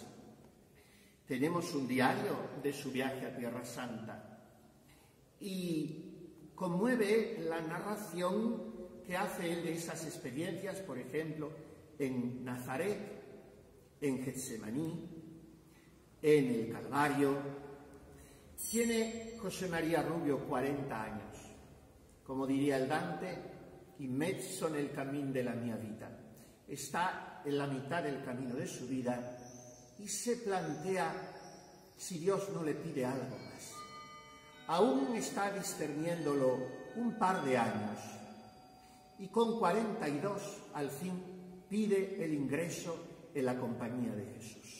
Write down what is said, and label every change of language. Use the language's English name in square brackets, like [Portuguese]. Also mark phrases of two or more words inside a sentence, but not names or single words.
[Spanish] Tenemos un diario de su viaje a Tierra Santa y conmueve la narración que hace él de esas experiencias, por ejemplo, en Nazaret, en Getsemaní, en el Calvario. Tiene José María Rubio 40 años. Como diría el Dante, [Italian] in mezzo nel cammin della mia vita. [Spanish] Está en la mitad del camino de su vida y se plantea si Dios no le pide algo más. Aún está discerniéndolo un par de años y con 42 al fin pide el ingreso en la compañía de Jesús.